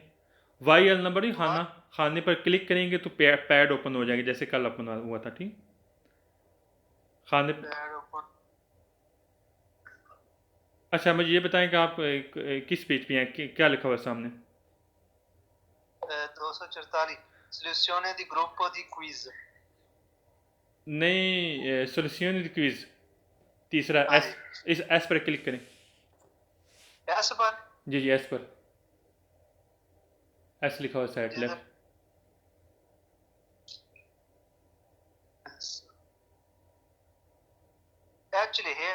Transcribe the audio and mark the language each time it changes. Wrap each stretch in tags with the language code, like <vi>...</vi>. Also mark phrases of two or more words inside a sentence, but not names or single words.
<ur>وائی ایل نمبر ہی خانہ، خانے پر کلک کریں گے تو</ur> <en>pad open</en> <ur>ہو جائیں گے جیسے کل اوپن ہوا تھا، ٹھیک. خانے</ur> <en>pad open</en> <ur>اچھا مجھے یہ بتائیں کہ آپ کس پیج پہ ہیں، کیا لکھا ہوا ہے سامنے?</ur> <it>244 soluzione di gruppo di quiz</it> <ur>نہیں,</ur> <en>solution quiz</en> <ur>تیسرا ہاں ایس, جی اس ایس پر کلک کریں. ایسے پر جی جی، ایس پر، ایس لکھا ہوا سائیڈ جدھر لیفٹ. ایکچوئلی ہے</ur>